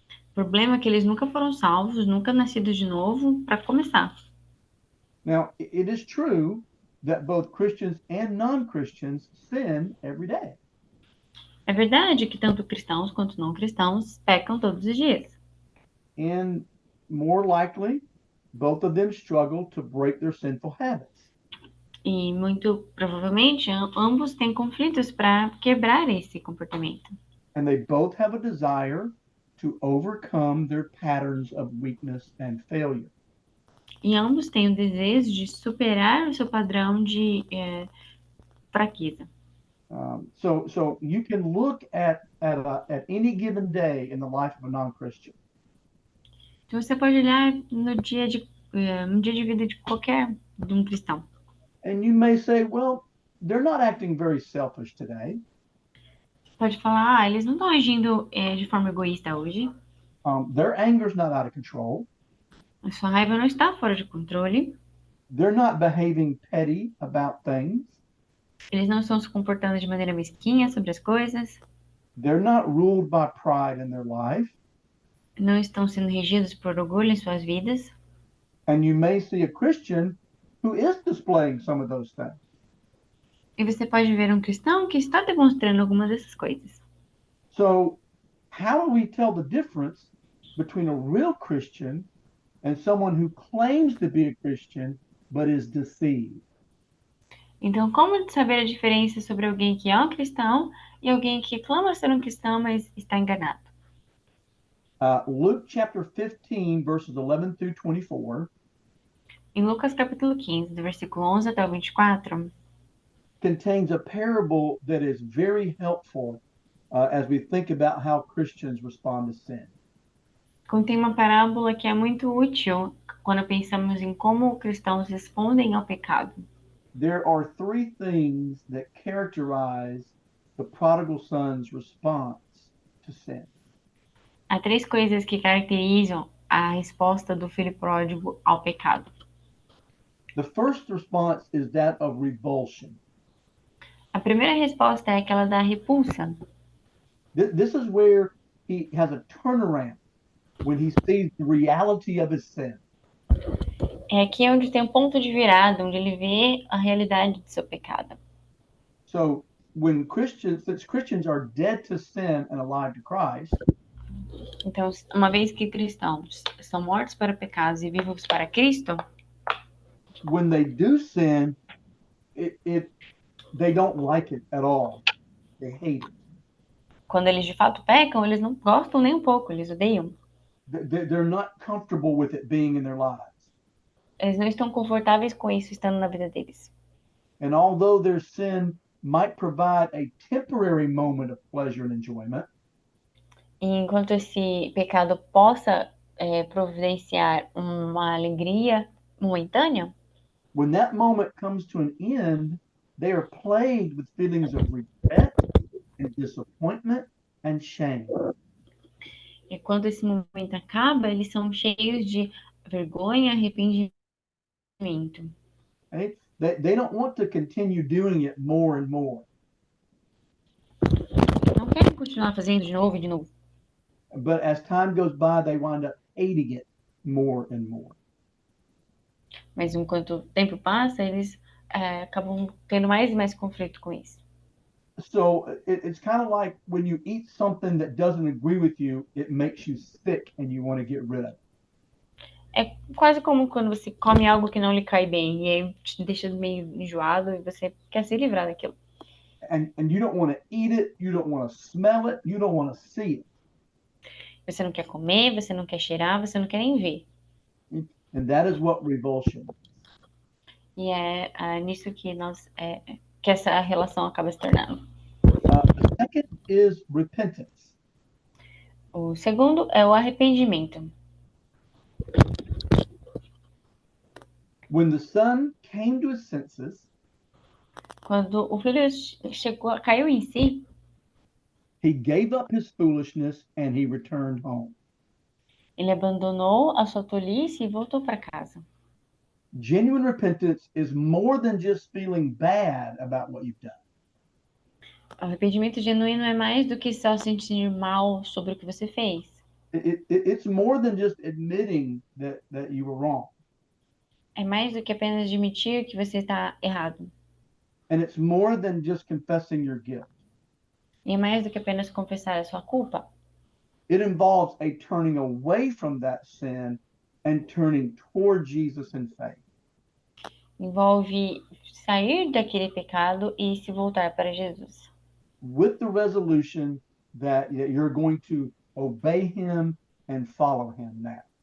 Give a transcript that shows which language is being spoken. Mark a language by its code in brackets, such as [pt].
[pt] O problema é que eles nunca foram salvos, nunca nascidos de novo, para começar. [en] Now, it is true that both Christians and non-Christians sin every day. [pt] É verdade que tanto cristãos quanto não cristãos pecam todos os dias. [en] And more likely, both of them struggle to break their sinful habits. [pt] E muito provavelmente ambos têm conflitos para quebrar esse comportamento. [en] And they both have a desire to overcome their patterns of weakness and failure. [pt] E ambos têm o desejo de superar o seu padrão de fraqueza. [en] So you can look at any given day in the life of a non-Christian, [pt] Então você pode olhar no dia de vida de um cristão. [en] and you may say, well, they're not acting very selfish today. [pt] Você pode falar, eles não estão agindo de forma egoísta hoje. [en] Their anger's not out of control. [pt] A sua raiva não está fora de controle. [en] They're not behaving petty about things. [pt] Eles não estão se comportando de maneira mesquinha sobre as coisas. [en] They're not ruled by pride in their life. [pt] Não estão sendo regidos por orgulho em suas vidas. [en] And you may see a Christian who is displaying some of those things. [pt] E você pode ver um cristão que está demonstrando algumas dessas coisas. [en] So how do we tell the difference between a real Christian and someone who claims to be a Christian but is deceived? [pt] Então, como saber a diferença sobre alguém que é um cristão e alguém que clama ser um cristão, mas está enganado? [en] Luke chapter 15, verses 11 through 24, [pt] Em Lucas capítulo 15, do versículo 11 até o 24, [en] contains a parable that is very helpful as we think about how Christians respond to sin. [pt] contém uma parábola que é muito útil quando pensamos em como cristãos respondem ao pecado. [en] There are three things that characterize the prodigal son's response to sin. [pt] Há três coisas que caracterizam a resposta do filho pródigo ao pecado. [en] The first response is that of revulsion. [pt] A primeira resposta é aquela da repulsa. [en] This is where he has a turnaround when he sees the reality of his sin. [pt] É aqui onde tem um ponto de virada, onde ele vê a realidade do seu pecado. [en] So since Christians are dead to sin and alive to Christ, [pt] Então, uma vez que cristãos são mortos para pecados e vivos para Cristo, [en] when they do sin, they don't like it at all. They hate it. [pt] quando eles de fato pecam, eles não gostam nem um pouco, eles odeiam. [en] They're not comfortable with it being in their lives. [pt] Eles não estão confortáveis com isso estando na vida deles. [en] And although their sin might provide a temporary moment of pleasure and enjoyment, [pt] E enquanto esse pecado possa providenciar uma alegria momentânea, [en] when that moment comes to an end, they are plagued with feelings of regret and disappointment and shame. [pt] e quando esse momento acaba, eles são cheios de vergonha, arrependimento. [en] Right? They don't want to continue doing it more and more. [pt] Não querem continuar fazendo de novo e de novo. [en] But as time goes by, they wind up hating it more and more. [pt] Mas enquanto o tempo passa, eles acabam tendo mais e mais conflito com isso. [en] So it's kind of like when you eat something that doesn't agree with you, it makes you sick and you want to get rid of it. [pt] É quase como quando você come algo que não lhe cai bem e aí te deixa meio enjoado e você quer se livrar daquilo. [en] And you don't want to eat it, you don't want to smell it, you don't want to see it. [pt] Você não quer comer, você não quer cheirar, você não quer nem ver. [en] And that is what revulsion is. [pt] E é nisso que que essa relação acaba se tornando. [en] The second is repentance. [pt] O segundo é o arrependimento. [en] When the son came to his senses, [pt] Quando o filho caiu em si, [en] he gave up his foolishness and he returned home. [pt] ele abandonou a sua tolice e voltou para casa. [en] Genuine repentance is more than just feeling bad about what you've done. [pt] O arrependimento genuíno é mais do que só sentir mal sobre o que você fez. [en] It's more than just admitting that you were wrong. [pt] É mais do que apenas admitir que você está errado. [en] And it's more than just confessing your guilt. [pt] E é mais do que apenas confessar a sua culpa. [en] It involves a turning away from that sin and turning toward Jesus in faith. [pt] Envolve sair daquele pecado e se voltar para Jesus. [en] With the resolution that you're going to obey him and follow him now.